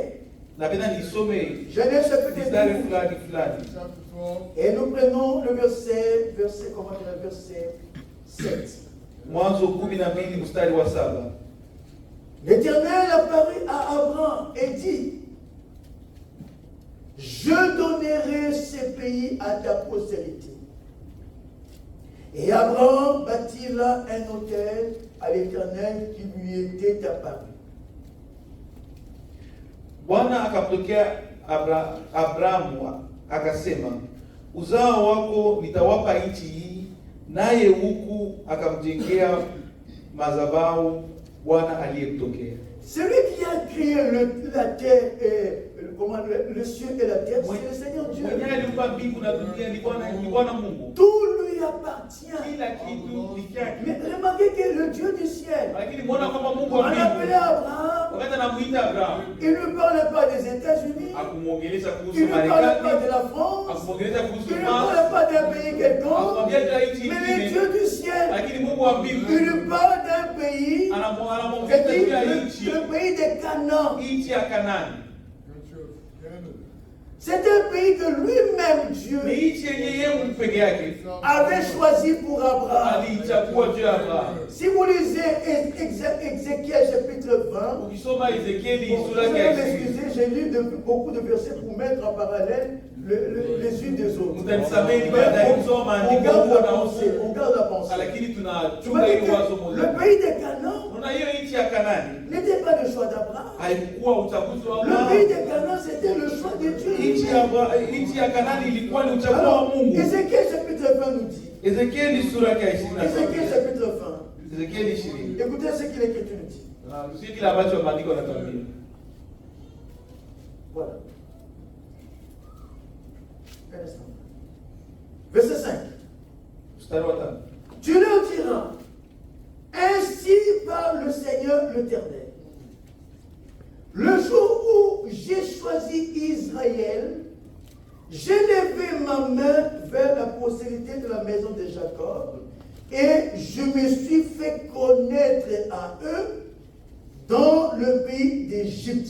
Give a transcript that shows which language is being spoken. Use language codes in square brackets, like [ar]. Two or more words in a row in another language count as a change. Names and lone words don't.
[sw] Napenda nisome [fr] Genèse chapitre [sw] mstari 12. fulani. [fr] Et nous prenons le verset 7. [sw] Mwanzo 12 mstari wa 7. [fr] L'Éternel apparut à Abraham et dit, je donnerai ce pays à ta postérité. Et Abraham bâtit là un autel à l'Éternel qui lui était apparu. [sw] Bwana akamtokea Abrahamu akasema, uzao wako nitawapa nchi hii, naye huku akamjengea madhabahu Bwana aliyemtokea. [fr] Celui qui a créé la terre et le ciel et la terre, c'est le Seigneur Dieu. [sw] Mwenye aliumba mbingu na dunia ni Bwana Mungu. [fr] Tout lui appartient. [sw] Kila kitu ni chake. [fr] Mais remarquez que le Dieu du ciel, [sw] Lakini muona kwamba Mungu [fr] on [sw] wa [fr] appelait [sw] mbingu [fr] Abraham, [sw] wakati anamuita Abraham [fr] il ne parlait pas des États-Unis, [sw] akumuongelesha [fr] il [sw] kuhusu [fr] ne parlait pas [sw] Marekani, [fr] de la France, [sw] akumuongelesha [fr] il [sw] kuhusu [fr] ne [sw] Mars, [fr] parlait pas d'un pays quelconque, [sw] akamwambia juu ya nchi [fr] mais le [sw] nyingine. [fr] Dieu du ciel, [sw] Lakini Mungu wa mbingu [fr] il lui parle d'un pays, [sw] anamwongelesha [fr] c'est-à-dire [sw] juu ya nchi, [fr] le pays de Canaan. [sw] nchi ya Kanani. [fr] C'est un pays que lui-même, Dieu, [sw] Ni nchi yenye yeye peke yake [fr] avait choisi pour Abraham. [sw] aliichagua juu ya Abraham. [fr] Si vous lisez Ézéchiel chapitre 20, [sw] Ukisoma Ezekieli [fr] bon, vous [sw] sura [fr] allez [sw] ya 20, [fr] m'excuser, j'ai lu beaucoup de versets pour mettre en parallèle les unes des autres. [sw] mtanisamehe niko [fr] Mais [sw] nadai kusoma [fr] on [sw] maandiko [fr] garde la [sw] huko na [fr] pensée, [sw] huko, [fr] on garde la pensée. [sw] lakini [fr] Vous [sw] tunachunga [fr] voyez [sw] ile wazo [fr] que [sw] moja. [fr] le pays de Canaan [sw] Unaona hiyo nchi ya Kanani [fr] n'était pas le choix d'Abraham. [sw] haikuwa uchaguzi wa [fr] Le pays [sw] Abraham. [fr] de Canaan, c'était le choix de Dieu. [sw] Nchi ya Kanani ilikuwa ni uchaguzi wa [fr] Alors, [sw] Mungu. [fr] Ézéchiel chapitre 20 nous dit, [sw] Ezekieli sura ya [fr] Ézéchiel [sw] 27. [fr] chapitre 20, [sw] Ezekieli 20. [fr] écoutez ce que l'Écriture nous dit. [sw] Na tusikie kile ambacho maandiko yanatuambia. [fr] Voilà. Un instant. Verset 5. [sw] Mstari wa 5. [fr] Tu leur diras, ainsi parle le Seigneur l'Éternel. Le jour où j'ai choisi Israël, j'ai levé ma main vers la postérité de la maison de Jacob et je me suis fait connaître à eux dans le pays d'Égypte.